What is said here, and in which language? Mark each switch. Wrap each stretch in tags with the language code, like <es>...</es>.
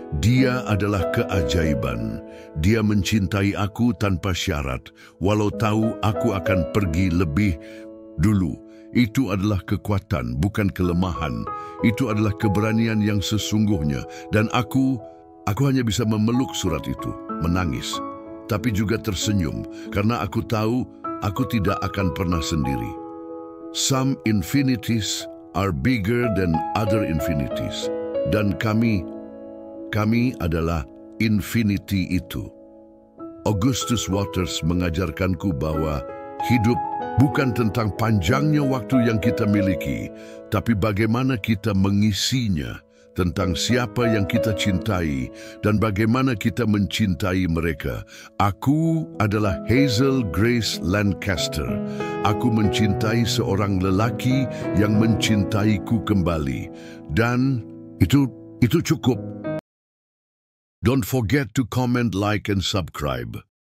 <id>Dia adalah keajaiban. Dia mencintai aku tanpa syarat, walau tahu aku akan pergi lebih dulu. Itu adalah kekuatan, bukan kelemahan. Itu adalah keberanian yang sesungguhnya. Dan aku hanya bisa memeluk surat itu, menangis. Tapi juga tersenyum, karena aku tahu aku tidak akan pernah sendiri.</id> <en>Some infinities are bigger than other infinities.</en> <id>Dan kami adalah infinity itu. Augustus Waters mengajarkanku bahwa hidup bukan tentang panjangnya waktu yang kita miliki, tapi bagaimana kita mengisinya, tentang siapa yang kita cintai dan bagaimana kita mencintai mereka. Aku adalah Hazel Grace Lancaster. Aku mencintai seorang lelaki yang mencintaiku kembali. Dan itu cukup.</id> <en>Don't forget to comment, like, and subscribe.</en>